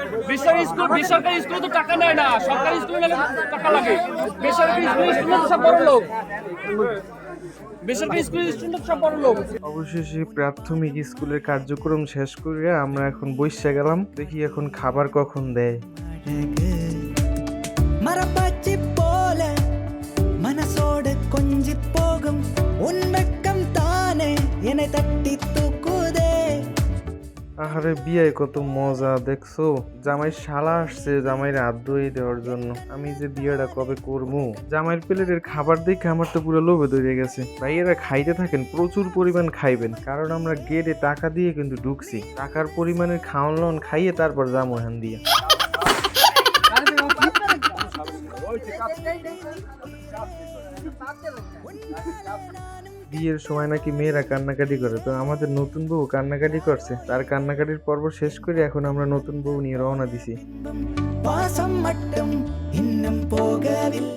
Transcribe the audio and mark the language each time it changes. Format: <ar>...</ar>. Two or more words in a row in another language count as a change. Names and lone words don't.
<bn>বেসরকারি স্কুলে তো টাকা নেয় না, সরকারি স্কুলে নিলে টাকা লাগে। বেসরকারি স্কুলে তো সব বড় লোক। বেসরকারি স্কুলের স্টুডেন্ট সব বড় লোক। অবশেষে প্রাথমিক স্কুলের কার্যক্রম শেষ করে আমরা এখন বইসা গেলাম। দেখি এখন খাবার কখন দেয়।</bn> <ta>மரப்பாச்சி போல மனசோடு கொஞ்சி போகும் உன் வெட்கம் தானே என்னை தட்டி தூக்குதே।</ta> <bn>আহারে বিয়ায় কত মজা দেখছো। জামাই শালা আসছে জামাইয়ের হাত ধুয়ে দেওয়ার জন্য। আমি যে বিয়েটা কবে করবো। জামাইয়ের প্লেটের খাবার দেখে আমার তো পুরো লোভে ধরে গেছে। ভাইয়েরা খাইতে থাকেন, প্রচুর পরিমাণ খাইবেন, কারণ আমরা গেটে টাকা দিয়ে কিন্তু ঢুকছি। টাকার পরিমাণের খাওয়ান লন খাইয়ে তারপর যাবো এখান দিয়ে। বিয়ের সময় নাকি মেয়েরা কান্নাকাটি করে, তো আমাদের নতুন বউ কান্নাকাটি করছে। তার কান্নাকাটির পর্ব শেষ করে এখন আমরা নতুন বউ নিয়ে রওনা দিছি।</bn> <ta>வாசம் மட்டும் இன்னும் போகவில்லை।</ta>